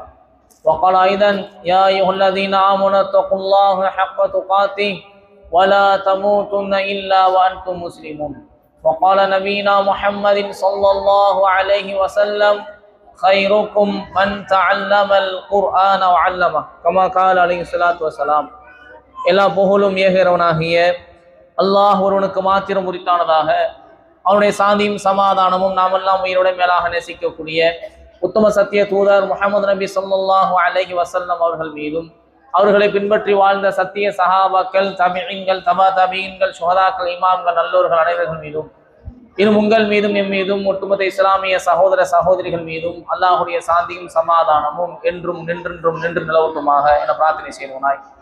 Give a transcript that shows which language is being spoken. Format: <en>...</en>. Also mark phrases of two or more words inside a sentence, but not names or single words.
<ar>وقال أيضا: يا أيها الذين آمنوا اتقوا الله حق تقاته ولا تموتن إلا وأنتم مسلمون. وقال نبينا محمد صلى الله عليه وسلم: خيركم من تعلم القرآن وعلمه كما قال عليه الصلاة والسلام.</ar> <ta>எல்லா புகழும் ஏகிறவனாகிய அல்லாஹ் ஒருவனுக்கு மாத்திரம் உரித்தானதாக, அவனுடைய சாந்தியும் சமாதானமும் நாமெல்லாம் உயிரோட மேலாக நேசிக்கக்கூடிய உத்தம சத்திய தூதர் முஹம்மது நபி</ta> <ar>صلى الله عليه وسلم</ar> <ta>அவர்கள் மீதும், அவர்களை பின்பற்றி வாழ்ந்த சத்திய சஹாபாக்கள், தபிஈன்கள், தபா தபிஈன்கள், சுஹதாக்கள், இமாம்கள், நல்லோர்கள் அனைவர்கள் மீதும், இன்னும் உங்கள் மீதும் எம் மீதும் ஒட்டுமொத்த இஸ்லாமிய சகோதர சகோதரிகள் மீதும் அல்லாஹுடைய சாந்தியும் சமாதானமும் என்றும் நின்று நிலவட்டுமாக என பிரார்த்தனை செய்வோனாய்.</ta>